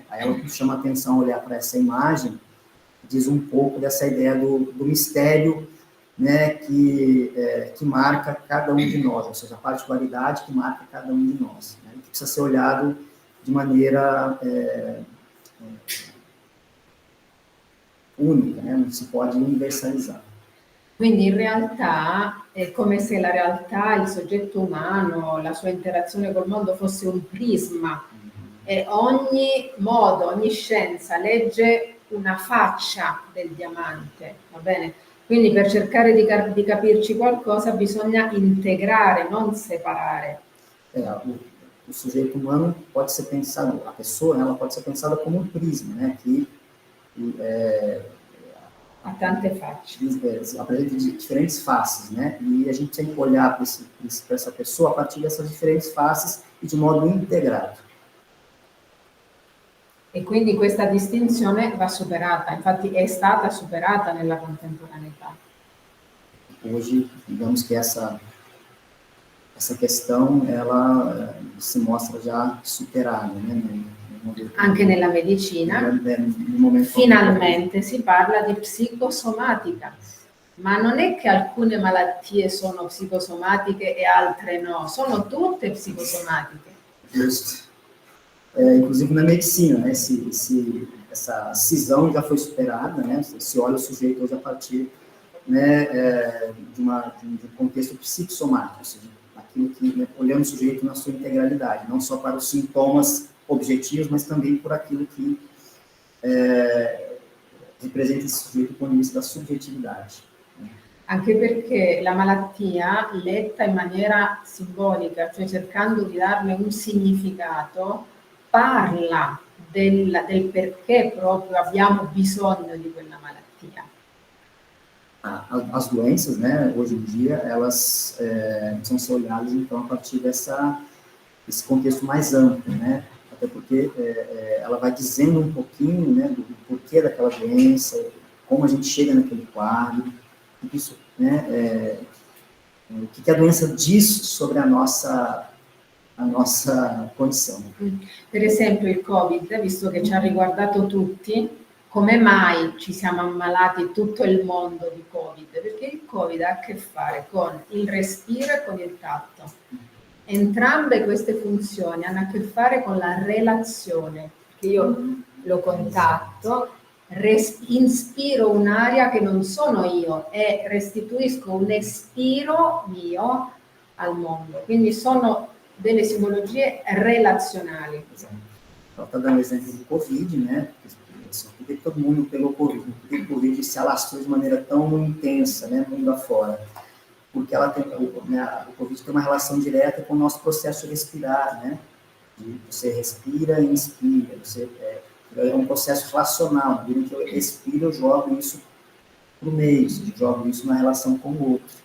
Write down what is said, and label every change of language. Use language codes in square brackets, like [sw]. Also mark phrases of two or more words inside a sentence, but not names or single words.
[pt] Aí ela chama a atenção a olhar para essa imagem, diz um pouco dessa ideia do mistério, né, que marca cada um de nós, ou seja, a particularidade que marca cada um de nós, né, que precisa ser olhado de maneira única, né, não se pode universalizar. [it] Quindi in realtà è come se la realtà, il soggetto umano, la sua interazione col mondo fosse un prisma e ogni modo, ogni scienza legge una faccia del diamante, va bene? Quindi per cercare di capirci qualcosa bisogna integrare, non separare. [pt] O sujeito humano pode ser pensado, a pessoa, ela pode ser pensada como um prisma, né, que [it] ha tante facce. [pt] Apresenta diferentes faces, né? E a gente tem que olhar para essa pessoa a partir dessas diferentes faces e de modo integrado. [it] E quindi questa distinzione va superata, infatti è stata superata nella contemporaneità. [pt] Hoje, digamos que essa questão, ela se mostra já superada, né? [it] Anche nella medicina, finalmente si parla di psicosomatica, ma non è che alcune malattie sono psicosomatiche e altre no, sono tutte psicosomatiche. Giusto. [pt] Inclusive na medicina, né? Essa cisão já foi superada, né? Se olha o sujeito hoje a partir, né, de um contexto psicossomático, ou seja, aquilo que, né, olhando o sujeito na sua integralidade, não só para os sintomas objetivos, mas também por aquilo que representa esse sujeito do ponto de vista da subjetividade. [it] Anche perché la malattia, letta in maniera simbolica, cioè cercando di darle un significato, parla del perché proprio abbiamo bisogno di quella malattia. [pt] As doenças, né, hoje em dia, elas precisam ser olhadas, então, a partir desse contexto mais amplo, né? Até porque ela vai dizendo um pouquinho, né, do porquê daquela doença, como a gente chega naquele quadro, isso, né, o que a doença diz sobre a nossa condição. [it] Per esempio il Covid, visto che ci ha riguardato tutti, come mai ci siamo ammalati tutto il mondo di Covid? Perché il Covid ha a che fare con il respiro e con il tatto. Entrambe queste funzioni hanno a che fare con la relazione. Io lo contatto, inspiro un'aria che non sono io e restituisco un espiro mio al mondo. Quindi sono delle simbologie relazionali. [pt] Ela está dando exemplo do Covid, né? Por que todo mundo pegou Covid? Por que o Covid se alastrou de maneira tão intensa, né, mundo afora? Porque ela tem, o Covid tem uma relação direta com o nosso processo de respirar, né? Você respira e inspira, é um processo relacional, na medida em que eu respiro, eu jogo isso para o meio, eu jogo isso na relação com o outro.